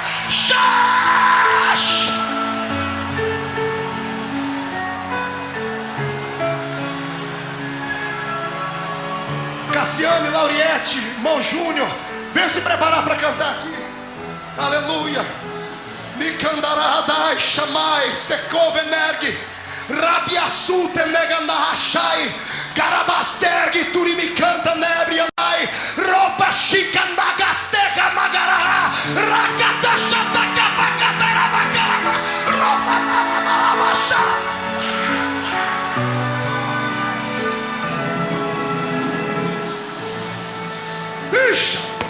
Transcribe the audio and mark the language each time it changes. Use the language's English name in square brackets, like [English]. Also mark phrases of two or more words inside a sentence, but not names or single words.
[Portuguese] Shhh! Cassiane, Lauriette, irmão Júnior, vem se preparar para cantar aqui. Aleluia. Nikandaradai chamais tekovenerg rabiasu teneganahashai garabasterg turimikanta nebrianai roupa chica nagastega magaraha rakatashatakapakataravakarava roupa naravashai. Ixi.